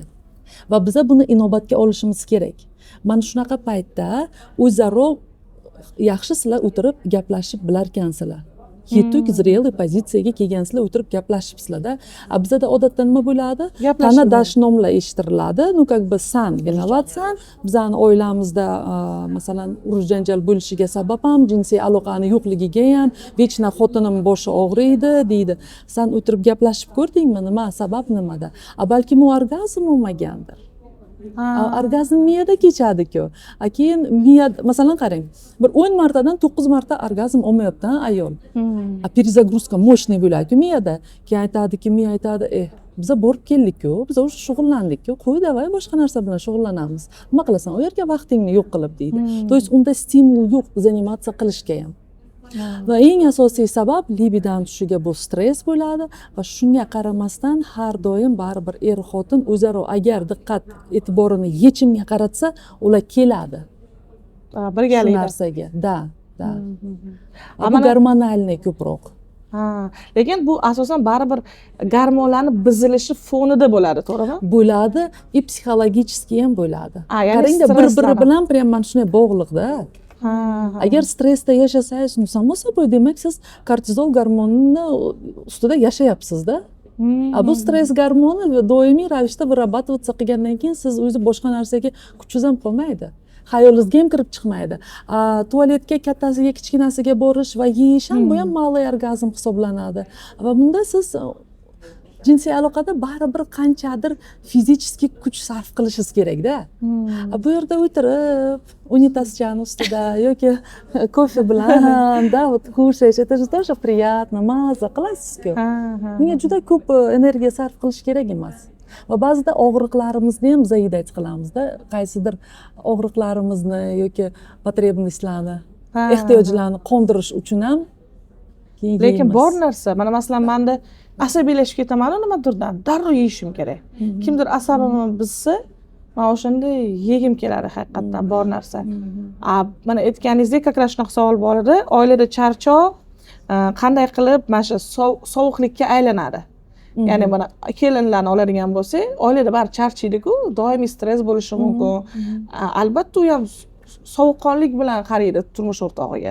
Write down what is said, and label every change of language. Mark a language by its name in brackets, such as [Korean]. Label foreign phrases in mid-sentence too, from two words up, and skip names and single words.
[Uzbek] Va biz buni inobatga olishimiz kerak. Mana shunaqa paytda o'zaro yaxshi sizlar o'tirib gaplashib bilarkansizlar. Yetuk zrelый pozitsiyaga kelgansizlar, o'tirib gaplashibsizlar-da. Bizda odatda nima bo'ladi? Tana dashnomlar eshitiriladi. [Russian] Ну, как бы [Uzbek] san vinovatsan. Bizning oilamizda masalan urush janjal bo'lishiga sabab ham jinsiy aloqani yo'qligiga ham, vechna xotinim boshi og'riydi deydi. San o'tirib gaplashib ko'rdingmi? Nima sabab nimada? Balki u orgazm bo'lmagandir. Orgazm miyada kechadi-ku. Keyin miya, masalan qarang, bir 10 martadan 9 marta orgazm olmayapti ayol. [Russian] Перезагрузка мощный [Uzbek] bo'ladi-ku miyada. Keyin aytadiki, miya aytadi, biz borib keldik-ku, biz o'sha shug'ullandik-ku, qo'y davay boshqa narsa bilan shug'ullanamiz. Nima qilasan, u yerga vaqtingni yo'q qilib deydi. [Russian] То есть [Uzbek] unda stimul yo'q заниматься qilishga ham. Va eng asosiy sabab libidan tushishiga bu stress bo'ladi va shunga qaramasdan har doim baribir er xotin o'zaro agar diqqat e'tiborini yechimga qaratsa, ular keladi. Birgalikda. Shu narsaga. Da. Bu gormonalniy ko'proq. Lekin bu asosan baribir gormonlarning buzilishi fonida bo'ladi, to'g'rimi? Bo'ladi, и psixologически ham bo'ladi. Qarangda, bir-biri bilan prям mana shunday bog'liq-da. Agar stressda yashasangiz, [Russian] само собой, [Uzbek] demak siz kortizol gormonini ustida yashayapsiz-da. Bu stress gormoni doimiy ravishda vырабатываться qilgandan keyin siz o'zi boshqa narsaga kuchingiz ham qolmaydi. Xayolingizga ham kirib chiqmaydi. Tualetga kattasiga kichkinasiga borish va yeyish ham bu ham malay orgazm hisoblanadi. Va bunda siz jinsiy aloqada baribir qanchadir fizически kuch sarf qilishingiz kerak-da. Bu yerda o'tirib, unitazchani ustida yoki kofe bilan da, [Russian] kушаешь, это же тоже приятно, [Uzbek] maza qilasiz-ku. Bunga juda ko'p energiya sarf qilish kerak emas. Va ba'zida og'riqlarimizni ham zaydayt qilamiz-da, qaysidir og'riqlarimizni yoki потребностьlarni Ha. ehtiyojlarni qondirish uchun ham keyin Lekin yeymiz. bor narsa, mana masalan menda asabiylashib ketaman nimadirdan, darrov yeyishim kerak. Kimdir asabimni buzsa, men o'shanda yegim keladi haqiqatdan bor narsa. Mana aytganingizdek, [Russian] как раз [Uzbek] shunaqa savol bor edi. Oilada charchoq qanday qilib mana shu sovuqlikka aylanadi? Ya'ni mana kelinlarni oladigan bo'lsak, oilada bari charchaydi-ku, doimiy stress bo'lishi mumkin. Albatta u ham sovuqqonlik bilan qaraydi turmush o'rtog'iga.